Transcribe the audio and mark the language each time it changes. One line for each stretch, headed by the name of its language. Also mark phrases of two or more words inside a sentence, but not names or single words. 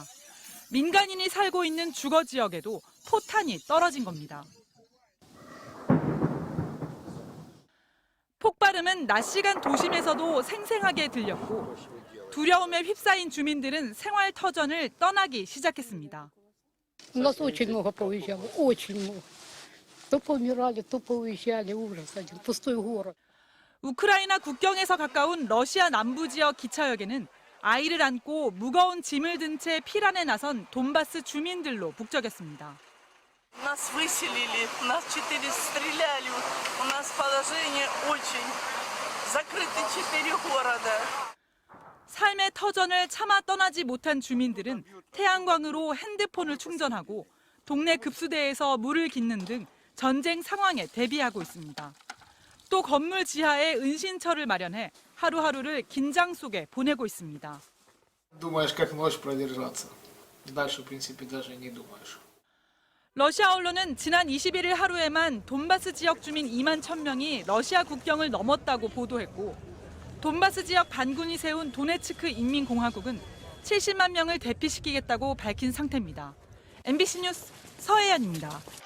Korean: 민간인이 살고 있는 주거 지역에도 포탄이 떨어진 겁니다. 폭발음은 낮 시간 도심에서도 생생하게 들렸고 두려움에 휩싸인 주민들은 생활 터전을 떠나기 시작했습니다.
Russian: У нас очень много поуезжало, очень много. То помирали, то поуезжали, ужас один, пустой город.
Korean: 우크라이나 국경에서 가까운 러시아 남부 지역 기차역에는 아이를 안고 무거운 짐을 든 채 피란에 나선 돈바스 주민들로 북적였습니다.
Russian: Нас выселили, нас 4 стреляли, у нас положение очень закрыты 4 города.
Korean: 삶의 터전을 차마 떠나지 못한 주민들은 태양광으로 핸드폰을 충전하고 동네 급수대에서 물을 깃는 등 전쟁 상황에 대비하고 있습니다. 또 건물 지하에 은신처를 마련해 하루하루를 긴장 속에 보내고 있습니다.
Russian: Думаешь, как можешь продержаться. Дальше, в принципе, даже не думаешь.
Korean: 러시아 언론은 지난 21일 하루에만 돈바스 지역 주민 2만 1,000명이 러시아 국경을 넘었다고 보도했고 돈바스 지역 반군이 세운 도네츠크 인민공화국은 70만 명을 대피시키겠다고 밝힌 상태입니다. MBC 뉴스 서혜연입니다.